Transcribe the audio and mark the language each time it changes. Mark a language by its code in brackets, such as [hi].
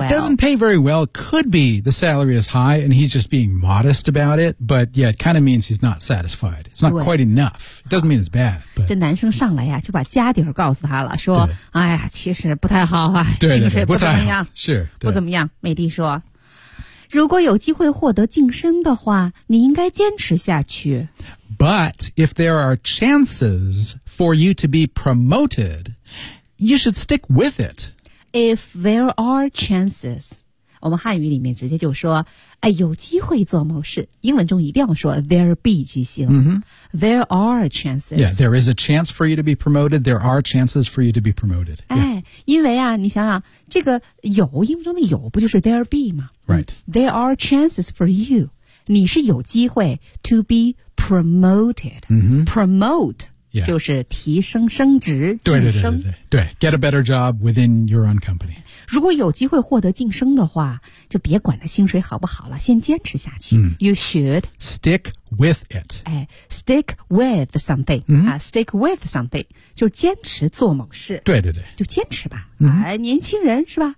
[en] It doesn't pay very well Could be the salary is high And he's just being modest about it But yeah, it kind of means he's not satisfied It's not quite enough It doesn't mean it's bad but, [zh] 这男生上来呀就把家底告诉他了说哎呀其实不太好啊对对对薪水不怎么样是不怎么样美丽说如果有机会获得晋升的话你应该坚持下去 [en] But if there are chances for you to be promoted, you should stick with it. If there are chances, [zh] 我们汉语里面直接就说、哎、有机会做某事。英文中一定要说 there be 句型。 Mm-hmm. [en] There are chances. Yeah, there is a chance for you to be promoted. There are chances for you to be promoted.、Yeah. [zh] 哎、因为啊你想想这个有英文中的有不就是 there be 吗 [en] Right.、嗯、there are chances for you. [zh] 你是有机会 [en] to be promoted. Promoted,、 mm-hmm. promote、 yeah. [zh] 就是提升升职对对对对 对 [en] get a better job within your own company [zh] 如果有机会获得晋升的话就别管他薪水好不好了先坚持下去、 mm. [en] You should Stick with it、哎、Stick with something、 mm-hmm. Stick with something [zh] 就坚持做某事对对对就坚持吧、 mm-hmm. 年轻人是吧、